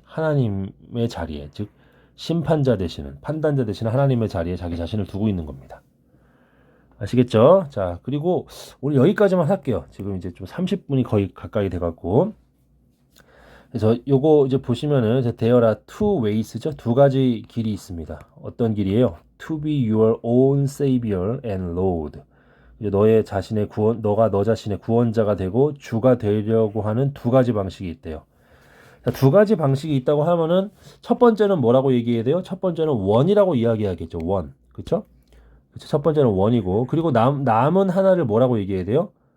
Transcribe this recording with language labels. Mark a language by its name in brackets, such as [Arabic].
[Korean] 하나님의 자리에. 즉, 심판자 되시는, 판단자 되시는 하나님의 자리에 자기 자신을 두고 있는 겁니다. 아시겠죠? 자, 그리고 오늘 여기까지만 할게요. 지금 이제 좀 30분이 거의 가까이 돼갖고. 그래서 요거 이제 보시면은 [English] there are two ways [Korean] 죠. 두 가지 길이 있습니다. 어떤 길이에요? [English] To be your own savior and Lord. [Korean] 이제 너가 너 자신의 구원자가 되고 주가 되려고 하는 두 가지 방식이 있대요. 자, 두 가지 방식이 있다고 하면은 첫 번째는 뭐라고 얘기해야 돼요? 첫 번째는 원이라고 이야기하겠죠. 원. 그쵸? 첫 번째는 원이고, 그리고 남은 하나를 뭐라고 얘기해야 돼요?